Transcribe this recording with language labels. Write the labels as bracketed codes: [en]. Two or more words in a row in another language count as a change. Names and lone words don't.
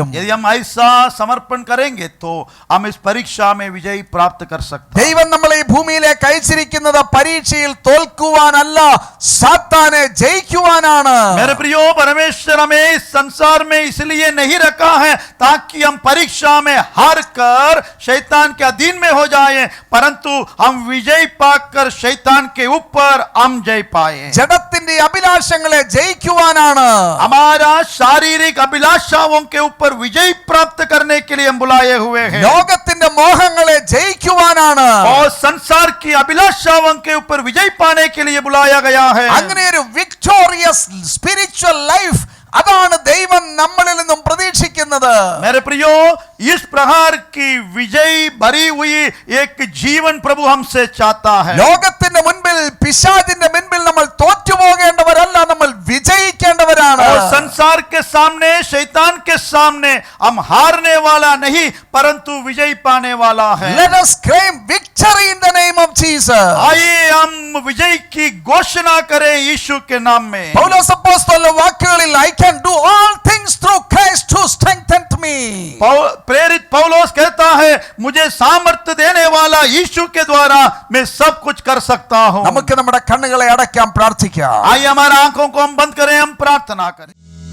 [hi] यदि हम ऐसा समर्पण करेंगे तो हम इस परीक्षा में विजय प्राप्त कर सकते हैं। [ml] ദൈവം നമ്മളെ ഈ ഭൂമിയിലേക്ക് അയച്ചിരിക്കുന്നത് പരീക്ഷയിൽ തോൽക്കുവാനല്ല, സാത്താനെ ജയിക്കുവാനാണ്. [hi] मेरे प्रियो, परमेश्वर हमें इस संसार में इसलिए नहीं रखा है ताकि हम परीक्षा में हार कर शैतान के अधीन में हो जाएं, परंतु हम विजय पाकर शैतान के ऊपर हम जय पाए। [ml] ജഡത്തിന്റെ അഭിലാഷങ്ങളെ ജയിക്കുവാനാണ്. [hi] हमारा शारीरिक अभिलाषाओं के ऊपर विजय प्राप्त करने के लिए हम बुलाए हुए हैं [ml] ലോകത്തിന്റെ മോഹങ്ങളെ ജയിക്കുവാനാണ്. [hi] और संसार की अभिलाषाओं के ऊपर विजय पाने के लिए बुलाया गया है। [ml] അങ്ങനെ ഒരു [en] victorious spiritual life, [ml] അതാണ് ദൈവം നമ്മളിൽ നിന്നും പ്രതീക്ഷിക്കുന്നത്. [hi] मेरे प्रियो, इस प्रकार की विजय भरी हुई एक जीवन प्रभु हमसे चाहता है। [ml] ലോകത്തിന്റെ മുൻപിൽ, പിശാചിന്റെ മുൻപിൽ നമ്മൾ തോറ്റുപോകേണ്ടവരല്ല, നമ്മൾ വിജയിക്കേണ്ടവരാണ്. [hi] और संसार के सामने, शैतान के सामने हम हारने वाला नहीं परंतु विजय पाने वाला है। [en] Let us claim victory in the name of Jesus. [hi] आइए हम विजय की घोषणा करें यीशु के नाम में। [ml] പൗലോസ് അപ്പോസ്തലന്റെ വാക്കുകളിൽ [en] I can do all things through Christ who strengthened me. [hi] प्रेरित पौलुस कहता है, मुझे सामर्थ्य देने वाला यीशु के द्वारा मैं सब कुछ कर सकता हूं। [ml] നമുക്ക് നമ്മുടെ കണ്ണുകളെ അടയ്ക്കാം, പ്രാർത്ഥിക്കാം. [hi] आइए हमारा आंखों को हम बंद करें, हम प्रार्थना करें।